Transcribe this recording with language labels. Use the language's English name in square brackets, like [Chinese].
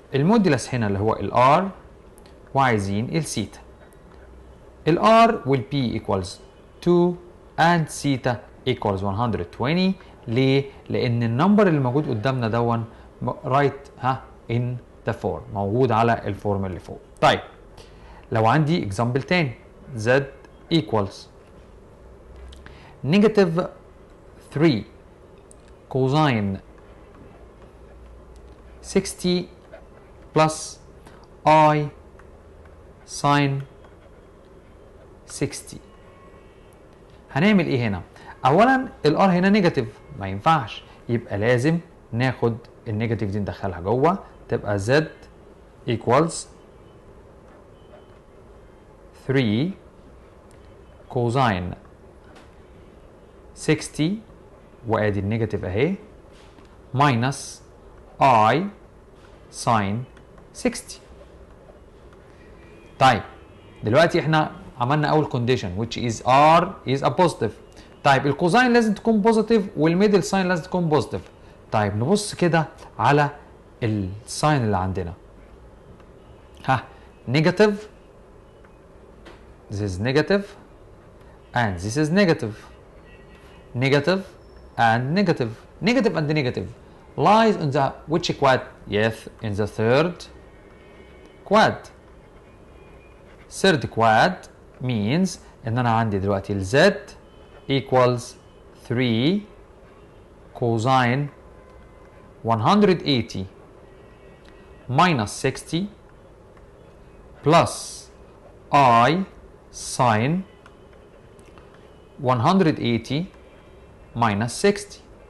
[Arabic] المودولس هنا اللي هو ال R وعايزين ال theta. [English] ال R will be equals 2 and theta equals 120. [Arabic] ليه؟ لأن النمبر اللي موجود قدامنا دون [English] right in the form، [Arabic] موجود على الفورم اللي فوق. طيب لو عندي [English] example [Arabic] تاني [English] z equals negative 3 cosine 60 plus I sine 60. [Arabic] هنعمل ايه هنا؟ اولا الار هنا نيجاتيف ما ينفعش، يبقى لازم ناخد النيجاتيف دي ندخلها جوه، تبقى [English] z equals 3 cosine 60 [Arabic] وادي النيجاتيف اهي [English] minus I sine 60. [Arabic] طيب دلوقتي احنا عملنا اول كونديشن [English] which is R is a positive. [Arabic] طيب الكوزاين لازم تكون بوزيتيف والميدل ساين لازم تكون بوزيتيف. طيب نبص كده على الساين اللي عندنا، نيجاتيف، [English] this is negative and this is negative. Negative and negative. Negative and negative lies in the which quad? Yes, in the third quad. Third quad means [Arabic] ان انا عندي دلوقتي [English] ال z equals 3 cosine 180 minus 60 plus I sine 180 minus 60.